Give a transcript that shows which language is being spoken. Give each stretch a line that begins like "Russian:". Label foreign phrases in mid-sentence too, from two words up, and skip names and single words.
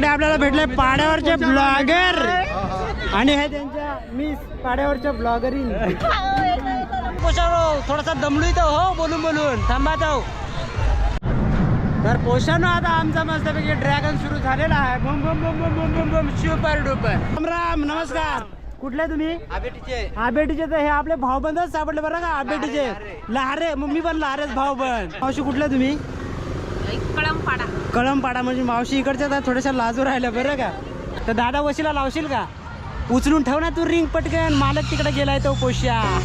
Marathi: आपल्याला भेटले पाड्यावरचे ब्लॉगर आणि हे त्यांच्या मिस पाड्यावरच्या ब्लॉगरिंग. थोडासा दमलोय तो हो बोलून बोलून थांबा तो. तर पोषण आता आमचा मस्तपैकी ड्रॅगन सुरू झालेला आहे. बम बम बम बम बम बम बम
English: super duper.
Marathi: राम राम नमस्कार. कुठले तुम्ही? आबेटीचे. तर हे आपले भाऊबंदच सापडले बरं का आबेटीचे. लहारे मग मी पण लहारेच भाऊबंद. मावशी कुठले तुम्ही? कळमपाडा. म्हणजे मावशी इकडच्या तर थोड्याशा लाजू राहिल्या बरं का. तर दादा वशीला लावशील का? उचलून ठेव ना तू रिंग पटकन. मालक तिकडे गेलाय तो पोष्या.